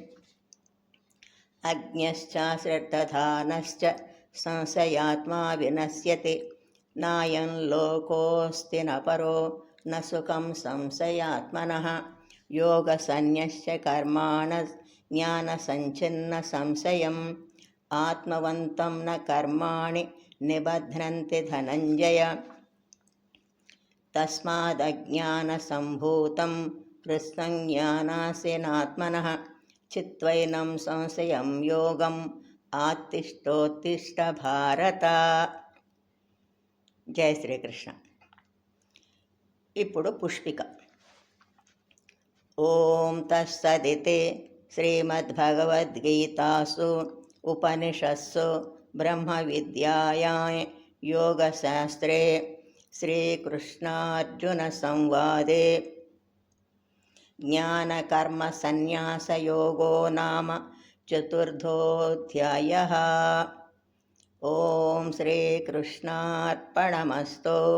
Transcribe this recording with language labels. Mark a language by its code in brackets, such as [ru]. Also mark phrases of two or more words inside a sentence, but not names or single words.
[sa] अज्ञश्चाश्रद्धधानश्च संशयात्मा विनश्यति नायं लोकोऽस्ति न परो न सुखं संशयात्मनः योगसंन्यस्य कर्माणः ज्ञानसञ्छिन्नसंशयम् आत्मवन्तं न कर्माणि निबध्नन्ति धनञ्जय तस्मादज्ञानसम्भूतं हृत्स्नं ज्ञानासीनात्मनः चित्वैनं संशयं योगम् आत्तिष्ठोत्तिष्ठ భారత. [te] జయ శ్రీకృష్ణ. ఇప్పుడు పుష్పిక. [sa] ఓం తత్సదితి శ్రీమద్భగవద్గీతాసు ఉపనిషత్సు ब्रह्मविद्यायां योगशास्त्रे श्रीकृष्णार्जुनसंवादे ज्ञानकर्मसन्न्यासयोगो नाम चतुर्थोऽध्यायः। ॐ श्रीकृष्णार्पणमस्तु।